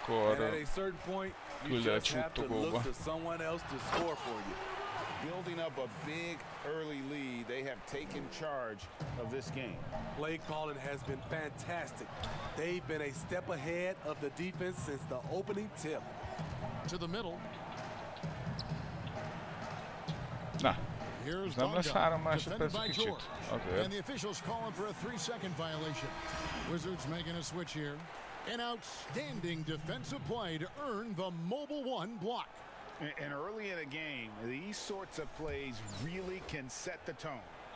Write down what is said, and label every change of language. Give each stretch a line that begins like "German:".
English: And at a certain point, you just have to look to someone else to score for you. Building up a big early lead, they have taken charge of this game. Play calling has been fantastic. They've been a step ahead of the defense since the opening tip. To the middle.
Hungarian: Na, ez nem lesz 3 másodperc kicsit. Azért.
English: And the officials calling for a 3-second violation. Wizards making a switch here. An outstanding defensive play to earn the mobile 1 block. And early in a game, these sorts of plays really can set the tone.